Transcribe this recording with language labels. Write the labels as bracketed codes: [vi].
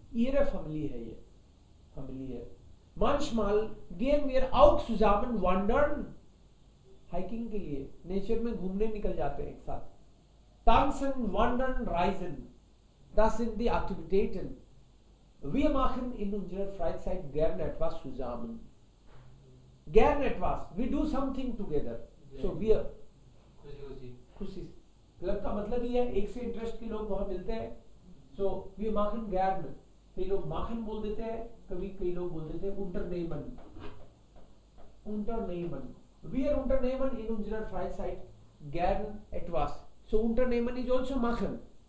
[de] ihre Familie [hi] है ये, Familie है। [de] Manchmal gehen wir auch zusammen wandern. [hi] Hiking के लिए नेचर में घूमने निकल जाते हैं एक साथ। [de] Tanzen, wandern, reisen. Das sind die Aktivitäten. Wir machen in unserer Freizeit gern etwas zusammen. Gern etwas. [en] We do something together. So we [hi] खुशी खुशी क्लब का मतलब ही है एक से इंटरेस्ट के लोग वहां मिलते हैं। [en] So we [de] machen gern. [hi] कई लोग machen बोल देते हैं, कई लोग बोल देते हैं unternehmen. [de] Unternehmen. Wir unternehmen in unserer Freizeit gern etwas. [en] So unternehmen is also machen.